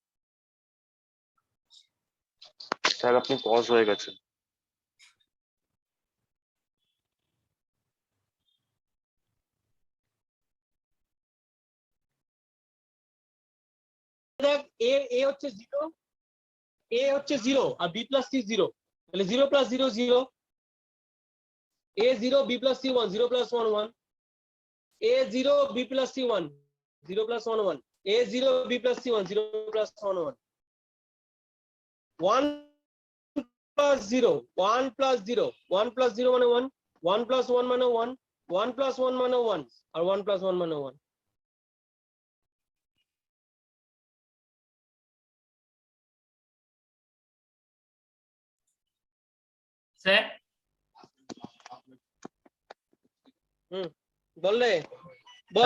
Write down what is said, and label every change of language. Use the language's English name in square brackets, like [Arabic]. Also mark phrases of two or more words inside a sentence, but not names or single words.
[Bangla] স্যার আপনি পজ হয়ে গেছেন দেখ a হচ্ছে 0 a হচ্ছে 0 আর b plus c 0 তাহলে 0 plus 0 0 a 0 b plus c 1 0 plus 1 1 a 0 b plus c 1 0 plus 1 1 a 0 b plus c 1 0 plus 1 1 1 plus 0 1 plus 0 1 plus 0 মানে 1 1 plus 1 মানে 1 1 plus 1 মানে 1 আর 1 plus 1 মানে 1 1 স্যার বললে বল।